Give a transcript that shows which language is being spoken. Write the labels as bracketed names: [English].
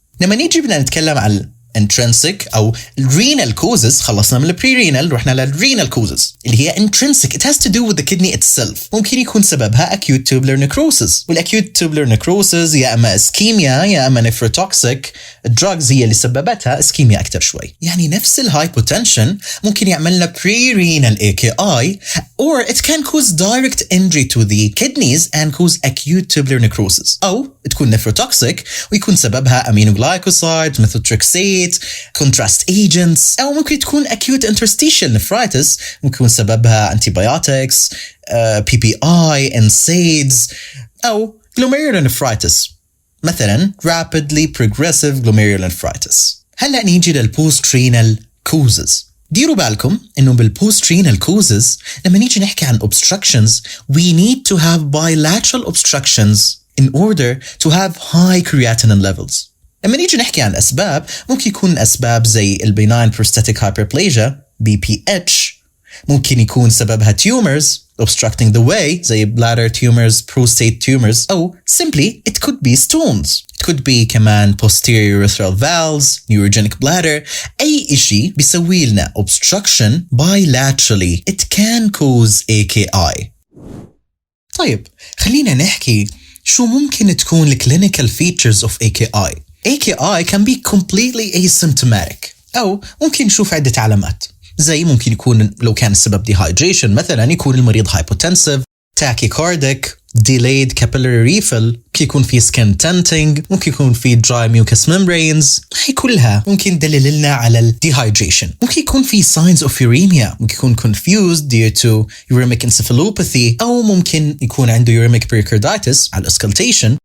[Arabic] لما نيجي بدنا نتكلم عن intrinsic أو renal causes، خلصنا من pre-renal رحنا للrenal causes اللي هي intrinsic. [English] It has to do with the kidney itself. [Arabic] ممكن يكون سببها acute tubular necrosis، والacute tubular necrosis يا أما ischemia يا أما nephrotoxic. الدراجز هي اللي سببتها ischemia أكتر شوي. يعني نفس الهايبوتنشن ممكن يعملنا [English] pre-renal AKI or it can cause direct injury to the kidneys and cause acute tubular necrosis. [Arabic] أو تكون nephrotoxic ويكون سببها aminoglycosides, methotrexate، contrast agents. أو ممكن تكون acute interstitial nephritis، ممكن يكون سببها antibiotics، PPI، NSAIDs. أو glomerulonephritis، مثلا rapidly progressive glomerulonephritis. هلأ نيجي للpost-renal causes. ديروا بالكم إنه بالpost-renal causes لما نيجي نحكي عن [English] obstructions we need to have bilateral obstructions in order to have high creatinine levels. [Arabic] لما نيجي نحكي عن أسباب ممكن يكون أسباب زي البيناين بروستاتيك هايبربليجيا BPH، ممكن يكون سببها [English] tumors obstructing the way [Arabic] زي bladder tumors, prostate tumors، أو [English] simply it could be stones. It could be كمان posterior urethral valves, neurogenic bladder، [Arabic] أي إشي بيسوي لنا [English] obstruction bilaterally. It can cause AKI. [Arabic] طيب خلينا نحكي شو ممكن تكون clinical features of AKI. [English] AKI can be completely asymptomatic، [Arabic] أو ممكن نشوف عدة علامات، زي ممكن يكون لو كان السبب dehydration مثلا يكون المريض hypotensive، tachycardic، delayed capillary refill، ممكن يكون في skin tinting، ممكن يكون في dry mucous membranes. هي كلها ممكن تدلل لنا على ال dehydration. ممكن يكون في signs of uremia، ممكن يكون confused due to uremic encephalopathy، أو ممكن يكون عنده uremic pericarditis على auscultation.